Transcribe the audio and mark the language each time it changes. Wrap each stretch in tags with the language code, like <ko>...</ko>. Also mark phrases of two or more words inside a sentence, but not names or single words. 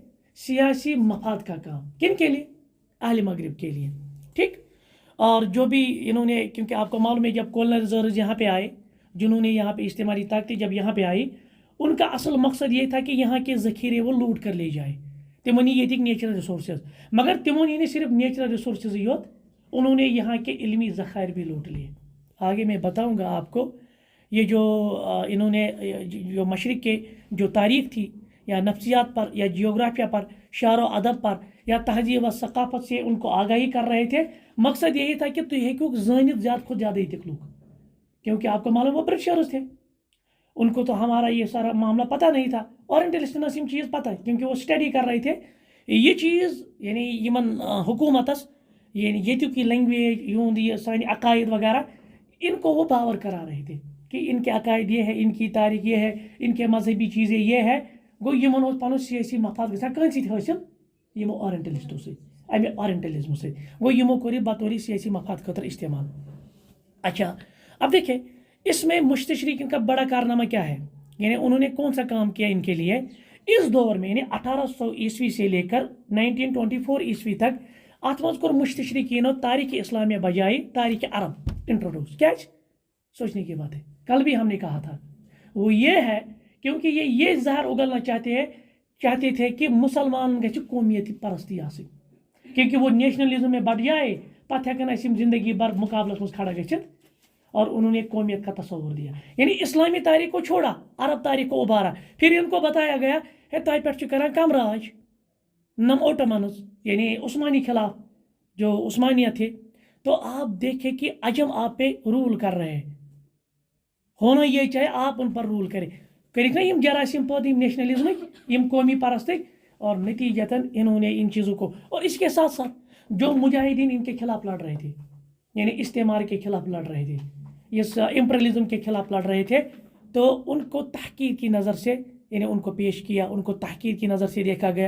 <ur>سیاسی مفاد کا کام. کن کے لیے؟ اہل مغرب کے لیے. ٹھیک. اور جو بھی انہوں نے، کیونکہ آپ کو معلوم ہے جب کولونائزرز یہاں پہ آئے، جنہوں نے یہاں پہ استعماری طاقتیں جب یہااں پہ آئی، ان کا اصل مقصد یہ تھا کہ یہاں کے ذخیرے وہ لوٹ کر لے جائے.</ur> <ks>تمو نی ییتک</ks> <en>natural resources,</en> <ks>مگر تمو نی صرف</ks> <en>natural resources</en> <ks>یوت،</ks> <ur>انہوں نے یہاں کے علمی ذخائر بھی لوٹ لیے. آگے میں بتاؤں گا آپ کو یہ جو انہوں نے جو مشرق کے جو تاریخ تھی یا نفسیات پر یا جیوگرافیہ پر، شعر و ادب پر یا تہذیب و ثقافت سے ان کو آگاہی کر رہے تھے. مقصد یہی تھا کہ</ur> <ks>تھی ہیکو زانت زیادہ کھت زیادہ ییتک لوگ،</ks> <ur>کیونکہ آپ کو معلوم وہ برٹشرز تھے، ان کو تو ہمارا یہ سارا معاملہ پتہ نہیں تھا.</ur> <ks>اورینٹلسٹن ٲس یِم چیز پتہ،</ks> <ur>کیونکہ وہ اسٹڈی کر رہے تھے یہ چیز،</ur> <ks>یعنی یمن حکومتس، یعنی ییتیُک یہ لینگویج، یہند یہ سانہِ عقائد وغیرہ،</ks> <ur>ان کو وہ باور کرا رہے تھے کہ ان کے عقائد یہ ہے، ان کی تاریخ یہ ہے، ان کے مذہبی چیزیں یہ ہے.</ur> <ks>گو یمن اوس پنن سیاسی مفاد گژھان کٔہنٛدِ سۭتۍ حٲصِل؟ یمو اورینٹلسٹو سۭتۍ، امہِ اورینٹلزمو سۭتۍ. گو یمو کوٚر یہِ بطور سیاسی مفاد خٲطرٕ استعمال.</ks> <ur>اچھا اب دیکھیں اس میں مستشرقین کا بڑا کارنامہ کیا ہے، یعنی انہوں نے کون سا کام کیا ان کے لیے اس دور میں، یعنی 1800 عیسوی سے لے کر 1924 عیسوی تک.</ur> <ks>ات مز کوٚر مستشرقینو تاریخ اسلامیہ بجائے تاریخ عرب انٹروڈیوس.</ks> <ur>کیا سوچنے کی بات ہے، کل بھی ہم نے کہا تھا وہ یہ ہے کیونکہ یہ زہر اگلنا چاہتے تھے کہ مسلمان</ur> <ks>گژھِ قومیتی پرستی آسٕنۍ،</ks> <ur>کیونکہ وہ نیشنلزم میں بڑھ جائے</ur> <ks>پتہ ہیکن اسم زندگی بھر مقابلس مز کھڑا گژھت.</ks> <ur>اور انہوں نے قومیت کا تصور دیا، یعنی اسلامی تاریخ کو چھوڑا، عرب تاریخ کو ابھارا. پھر ان کو بتایا گیا ہے</ur> <ks>تہ پہ کران کم راج، نم اوٹمنز</ks> <ur>یعنی عثمانی خلاف جو عثمانیہ تھے. تو آپ دیکھیں کہ عجم آپ پہ رول کر رہے ہیں، ہونا یہ چاہے آپ ان پر رول کریں.</ur> <ks>کرک نا یم جراثیم پودے نیشنلزمک، یم قومی پرستک،</ks> <ur>اور نتیجتاً انہوں نے ان چیزوں کو، اور اس کے ساتھ ساتھ جو مجاہدین ان کے خلاف لڑ رہے تھے، یعنی استعمار کے خلاف لڑ رہے تھے، اس امپریلزم کے خلاف لڑ رہے تھے، تو ان کو تحقیر کی نظر سے، یعنی ان کو پیش کیا، ان کو تحقیر کی نظر سے دیکھا گیا.</ur>